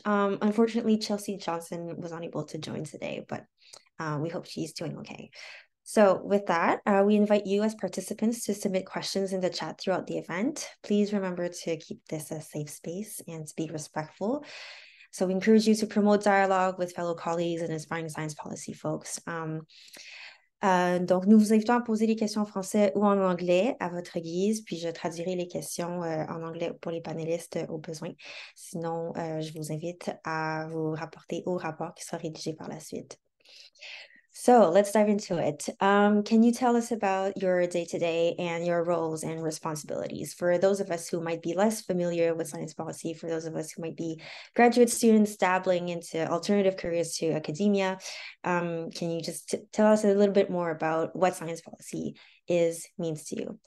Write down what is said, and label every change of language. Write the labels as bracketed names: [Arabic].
[English] Unfortunately, Chelsea Johnson was unable to join today, but we hope she's doing okay. So with that, we invite you as participants to submit questions in the chat throughout the event. Please remember to keep this a safe space and to be respectful. So we encourage you to promote dialogue with fellow colleagues and aspiring science policy folks. [French] Donc, nous vous invitons à poser les questions en français ou en anglais à votre guise, puis je traduirai les questions en anglais pour les panélistes au besoin. Sinon, je vous invite à vous rapporter au rapport qui sera rédigé par la suite. [English] So let's dive into it. Can you tell us about your day-to-day and your roles and responsibilities for those of us who might be less familiar with science policy, for those of us who might be graduate students dabbling into alternative careers to academia? Can you just tell us a little bit more about what science policy means to you?